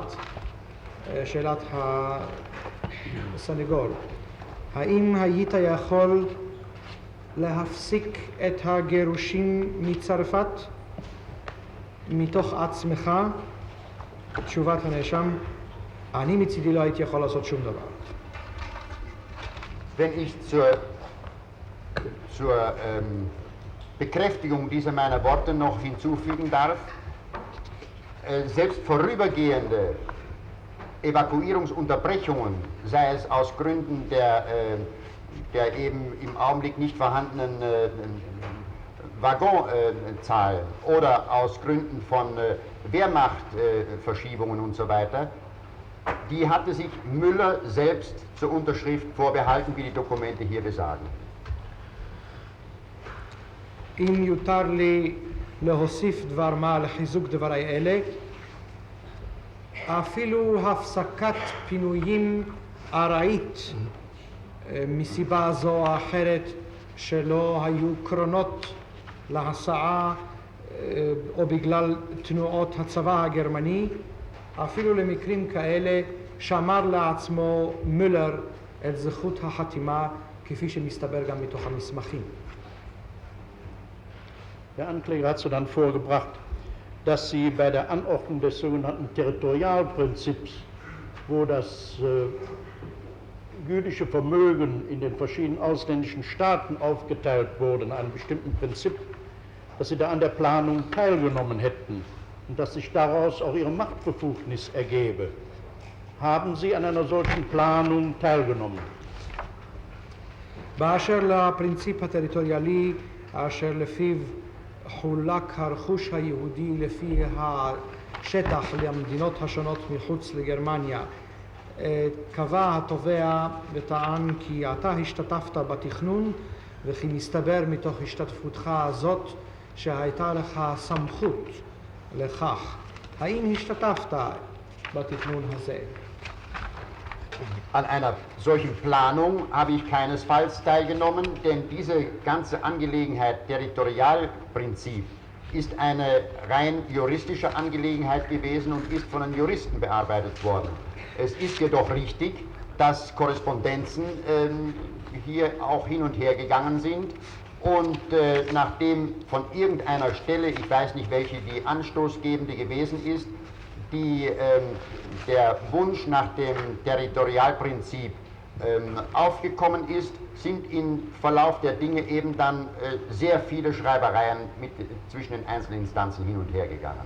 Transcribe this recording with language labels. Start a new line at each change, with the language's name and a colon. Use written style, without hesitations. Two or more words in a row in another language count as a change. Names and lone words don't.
Hebrew: שאלת הסנגור: האם היית יכול להפסיק את הגירושים מצרפת מתוך עצמך? תשובת הנאשם: אני מצידי לא הייתי יכול לעשות שום דבר.
German: Wenn ich zur Bekräftigung dieser meiner Worte noch hinzufügen darf, selbst vorübergehende Evakuierungsunterbrechungen, sei es aus Gründen der eben im Augenblick nicht vorhandenen Waggonzahl oder aus Gründen von Wehrmachtverschiebungen und so weiter, die hatte sich Müller selbst zur Unterschrift vorbehalten, wie die Dokumente hier besagen.
Hebrew: אם יותר לי להוסיף דבר מה לחיזוק דברי אלה, אפילו הפסקת פינויים ארעית מסיבה זו או אחרת שלא היו קרונות להסעה או בגלל תנועות הצבא הגרמני, אפילו למקרים כאלה שמר לעצמו מולר את זכות החתימה, כפי שמסתבר גם מתוך המסמכים.
German: Der Ankläger hat so dann vorgebracht, dass sie bei der Anordnung des sogenannten Territorialprinzips, wo das jüdische Vermögen in den verschiedenen ausländischen Staaten aufgeteilt wurde, in einem bestimmten Prinzip, dass sie da an der Planung teilgenommen hätten und dass sich daraus auch ihre Machtbefugnis ergebe. Haben Sie an einer solchen Planung teilgenommen?
Hebrew: באשר לפרינציפ הטריטוריאלי אשר לפיו חולק הרכוש היהודי לפי השטח למדינות השונות מחוץ לגרמניה, קבע התובע וטען כי אתה השתתפת בתכנון וכי מסתבר מתוך השתתפותך הזאת שהייתה לך סמכות לכך. האם השתתפת בתכנון הזה?
German: An einer solchen Planung habe ich keinesfalls teilgenommen, denn diese ganze Angelegenheit, Territorialprinzip, ist eine rein juristische Angelegenheit gewesen und ist von den Juristen bearbeitet worden. Es ist jedoch richtig, dass Korrespondenzen hier auch hin und her gegangen sind und nachdem von irgendeiner Stelle, ich weiß nicht welche die anstoßgebende gewesen ist, der Wunsch nach dem Territorialprinzip aufgekommen ist, sind im Verlauf der Dinge eben dann sehr viele Schreibereien zwischen den einzelnen Instanzen hin und her gegangen.